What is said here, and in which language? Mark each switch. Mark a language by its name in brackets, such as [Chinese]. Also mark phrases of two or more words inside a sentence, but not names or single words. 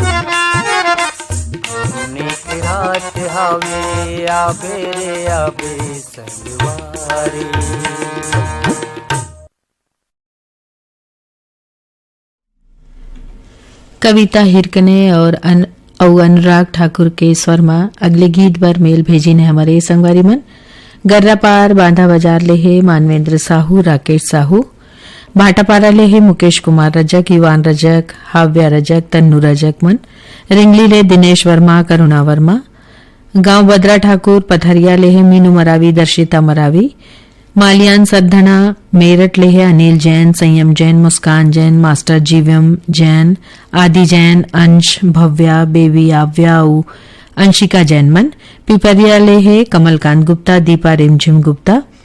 [Chhattisgarhi] पुण्य की रात हावे आबे रे आबे संजवारी कविता हिरकने और अनुराग ठाकुर के स्वर में अगले गीत पर मेल भेजी ने हमारे संगवारी मन गर्रापार बांधा बाजार ले है मानवेंद्र साहू राकेश साहू भाटापारा ले है मुकेश कुमार रजक युवान रजक हाव्या रजक तन्नू रजक मन रिंगली ले दिनेश वर्मा करुणा वर्मा गांव बद्रा ठाकुर पथरिया ले है मीनू मरावी दर्शिता मरावी मालियान सरधना मेरठ ले है अनिल जैन संयम जैन मुस्कान जैन मास्टर जीवम जैन आदि जैन अंश भव्या बेबी आव्याऊ अंशिका जैन मन पिपरिया ले है कमलकांत गुप्ता दीपा रिमझिम गुप्ता